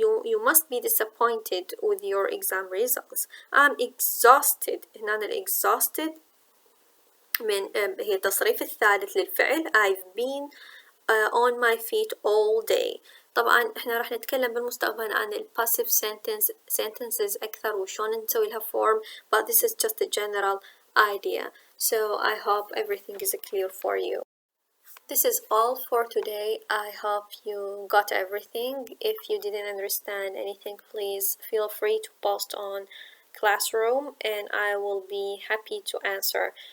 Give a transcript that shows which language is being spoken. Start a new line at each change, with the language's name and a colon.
English: you must be disappointed with your exam results. I'm exhausted.
Arabic: هنا ال exhausted من هي التصريف الثالث للفعل.
English: I've been on my feet all day.
Arabic: طبعا احنا راح نتكلم بالمستقبل عن ال passive sentences أكثر وشون نسوي لها form,
English: but this is just a general idea. So I hope everything is clear for you. This is all for today. I hope you got everything. If you didn't understand anything, please feel free to post on Classroom and I will be happy to answer.